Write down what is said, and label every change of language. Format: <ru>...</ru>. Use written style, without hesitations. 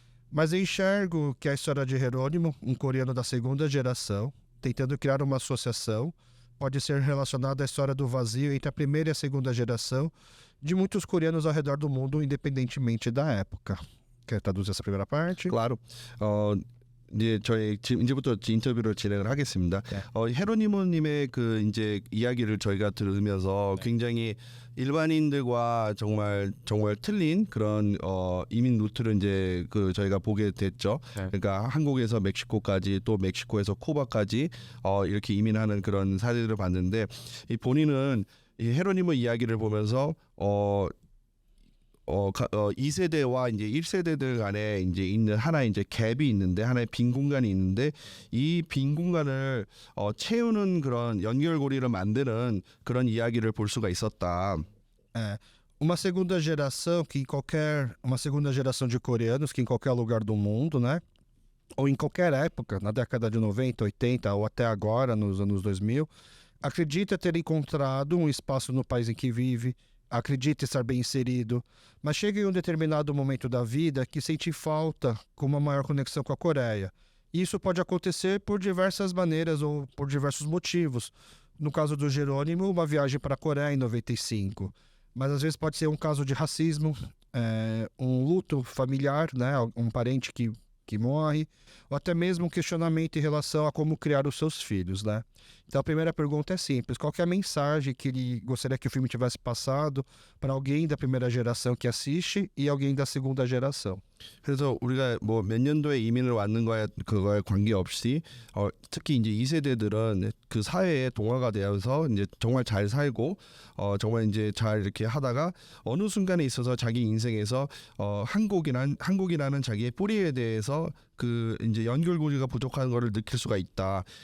<pt>Mas eu enxergo que a história de Jerônimo, um coreano da segunda geração, tentando criar uma associação, pode ser relacionada à história do vazio entre a primeira e a segunda geração de muitos coreanos ao redor do mundo, independentemente da época. Quer traduzir essa primeira parte? Claro.</pt> <ko>이제 저희 이제부터 인터뷰를 진행을 하겠습니다. 헤로니모님의 그 이제 이야기를 저희가 들으면서 굉장히 일반인들과 정말 틀린 그런 이민 루트를 이제 저희가 보게 됐죠. 네. 그러니까 한국에서 멕시코까지 또 멕시코에서 쿠바까지 이렇게 이민하는 그런 사례들을 봤는데 이 본인은 이 헤로니모 이야기를 보면서 2세대와 이제 1세대들 간에 이제 있는 하나의 이제 갭이 있는데 ha나의 빈 공간이 있는데 이 빈 공간을 채우는 그런 연결고리를 만드는 그런 이야기를 볼 수가 있었다.</ko> <pt>Uma segunda geração uma segunda geração de coreanos que em qualquer lugar do mundo, né? Ou em qualquer época, na década de 90, 80 ou até agora, nos anos 2000, acredita ter encontrado um espaço no país em que vive, acredita estar bem inserido, mas chega em um determinado momento da vida que sente falta com uma maior conexão com a Coreia. E isso pode acontecer por diversas maneiras ou por diversos motivos. No caso do Jerônimo, uma viagem para a Coreia em 95. Mas às vezes pode ser um caso de racismo, um luto familiar, né? Um parente que morre, ou até mesmo um questionamento em relação a como criar os seus filhos, né? Então a primeira pergunta é simples: qual que é a mensagem que ele gostaria que o filme tivesse passado para alguém da primeira geração que assiste e alguém da segunda geração?</pt> <ko>그래서 우리가 뭐 몇 년도에 이민을 왔는가에 그거에 관계없이 특히 이제 2세대들은 그 사회에 동화가 되어서 이제 정말 잘 살고 정말 이제 잘 이렇게 하다가 어느 순간에 있어서 자기 인생에서 한국이라는 자기의 뿌리에 대해서 그 이제 연결고리가 부족한 거를 느낄 수가 있다.</ko>